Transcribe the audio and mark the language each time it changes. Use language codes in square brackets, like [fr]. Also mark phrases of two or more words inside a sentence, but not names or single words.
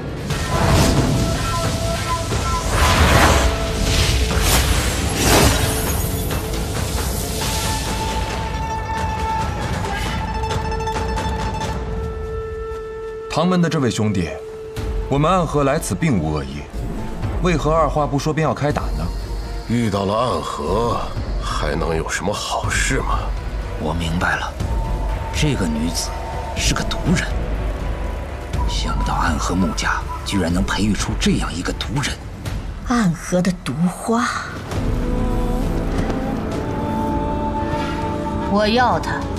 [zh] 唐門的這位兄弟，我們暗河來此並無惡意，為何二話不說便要開打呢？遇到了暗河，還能有什麼好事嗎？我明白了，這個女子是個毒人。想不到暗河穆家居然能培育出這樣一個毒人。暗河的毒花，我要它。